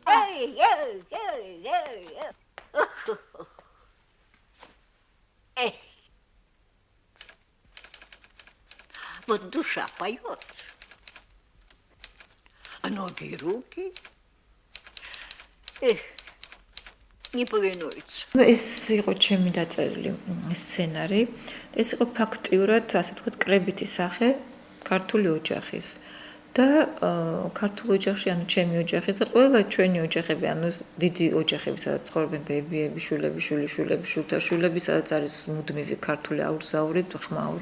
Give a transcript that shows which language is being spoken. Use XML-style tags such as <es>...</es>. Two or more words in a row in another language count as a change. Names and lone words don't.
<ru>Вот душа поет, а ноги и руки не повинуются.</ru> <ka>ეს იყო ჩემი დაწერილი სცენარი. ეს იყო ფაქტიურად, ასე ვთქვათ, კრებითი სახე ქართული ოჯახის. და ქართულ ოჯახში, ანუ ჩემი ოჯახი და ყველა ჩვენი ოჯახები, ანუ დიდი ოჯახები, სადაც ცხოვრობენ ბებიები, შვილები, შვილიშვილები, შვილთაშვილები, სადაც არის მუდმივი ქართული აურზაური, ხმაური.</ka>